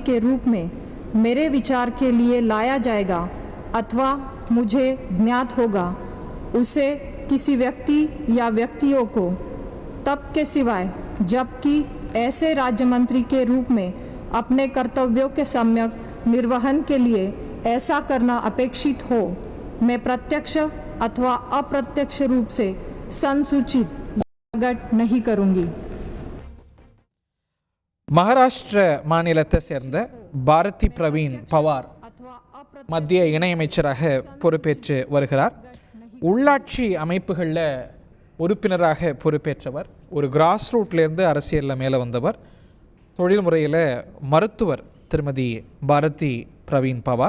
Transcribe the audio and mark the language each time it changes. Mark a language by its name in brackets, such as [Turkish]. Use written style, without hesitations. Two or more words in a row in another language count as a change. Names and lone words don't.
[Hindi] के रूप में मेरे विचार के लिए लाया जाएगा अथवा मुझे ज्ञात होगा, उसे किसी व्यक्ति या व्यक्तियों को तब के सिवाय जबकि ऐसे राज्य मंत्री के रूप में अपने कर्तव्यों के सम्यक निर्वहन के लिए ऐसा करना अपेक्षित हो, मैं प्रत्यक्ष अथवा अप्रत्यक्ष रूप से संसूचित या प्रकट नहीं करूंगी। [Tamil] மகாராஷ்டிர மாநிலத்தை சேர்ந்த பாரதி பிரவீன் பவார் மத்திய இணையமைச்சராக பொறுப்பேற்று வருகிறார். உள்ளாட்சி அமைப்புகளில் உறுப்பினராக பொறுப்பேற்றவர். ஒரு [English] grass root-லேருந்து [Tamil] அரசியலில் மேலே வந்தவர். தொழில் முறையில் மருத்துவர் திருமதி பாரதி பிரவீன் பவார்.